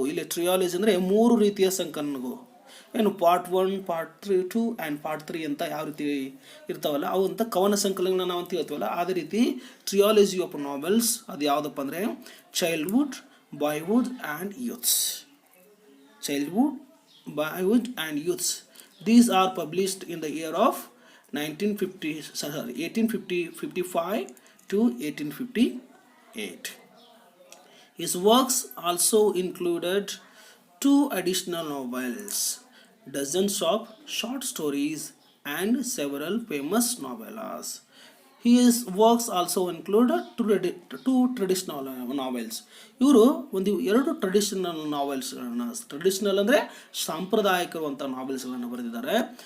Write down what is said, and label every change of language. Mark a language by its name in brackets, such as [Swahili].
[Kannada] ಇಲ್ಲಿ ಟ್ರಿಯಾಲಜಿ ಅಂದರೆ 3 ರೀತಿಯ ಸಂಕಲನಗಳು. ಪಾರ್ಟ್ 1, ಪಾರ್ಟ್ 2 ಆ್ಯಂಡ್ ಪಾರ್ಟ್ 3 ಅಂತ ಯಾವ ರೀತಿ ಇರ್ತಾವಲ್ಲ, ಅವು ಅಂತ ಕವನ ಸಂಕಲನ ನಾವು ಅಂತ ಹೇಳ್ತೀವಲ್ಲ, ಅದೇ ರೀತಿ ಟ್ರಿಯಾಲಜಿ ಆಫ್ ನಾವೆಲ್ಸ್ ಅದು ಯಾವುದಪ್ಪ ಅಂದರೆ [English] Childhood, boyhood and youths. Childhood, boyhood and youths. These are published in the year of 1855 to 1858. His works also included 2 additional novels, dozens of short stories, and several famous novellas. His works also included 2 traditional novels. [Kannada] ಇವರು 2 traditional ನಾವೆಲ್ಸ್ಗಳನ್ನು, traditional ಅಂದರೆ ಸಾಂಪ್ರದಾಯಿಕವಂಥ ನಾವೆಲ್ಸ್ಗಳನ್ನು ಬರೆದಿದ್ದಾರೆ.